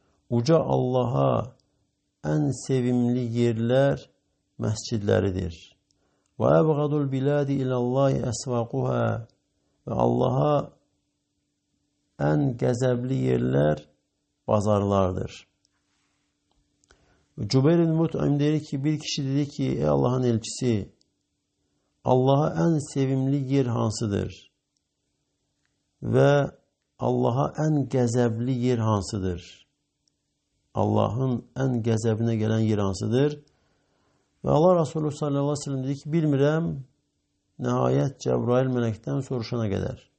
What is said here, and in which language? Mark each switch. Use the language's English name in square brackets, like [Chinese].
[Azerbaijani] Uca Allaha ən sevimli yerlər məscidləridir. Və [Arabic] əbğadul biladi ilallahi əsvaquhə. [Azerbaijani] Və Allaha ən qəzəbli yerlər bazarlardır. Cübeyr-i Mut'im deyir ki, bir kişi dedi ki, ey Allah'ın elçisi, Allaha ən sevimli yer hansıdır? Və Allaha ən qəzəbli yer hansıdır? Allahın ən qəzəbinə gələn yer hansıdır? Və Allah Resulü sallallahu aleyhi ve sellem dedi ki, bilmirəm, nəhayət Cəbrail mələkdən soruşana qədər.